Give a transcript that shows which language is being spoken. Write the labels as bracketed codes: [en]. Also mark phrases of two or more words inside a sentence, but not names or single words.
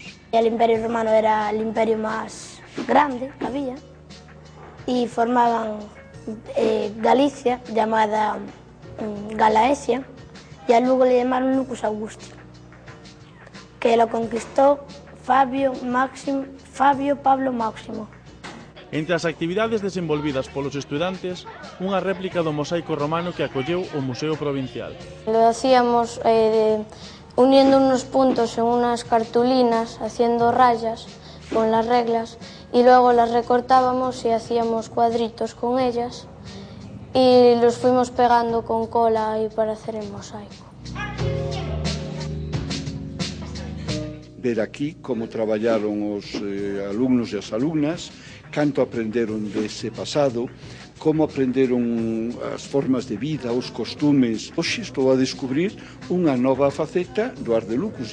[es] El Imperio Romano era el imperio máis grande que había, e formaban Galicia, llamada Galaesia, e a Lugo le llamaron Lucus Augusti, que lo conquistó Fabio Pablo Máximo. [gl] Entre as actividades desenvolvidas polos estudantes, unha réplica do mosaico romano que acolleu o Museo Provincial. [es] Lo hacíamos uniendo unos puntos en unas cartulinas, haciendo rayas con las reglas, y luego las recortábamos y hacíamos cuadritos con ellas, y los fuimos pegando con cola ahí para hacer el mosaico. [gl] Ver aquí como traballaron os alumnos e as alumnas, canto aprenderon dese pasado, como aprenderon as formas de vida, os costumes. Hoxe estou a descubrir unha nova faceta do Ar de Lucus.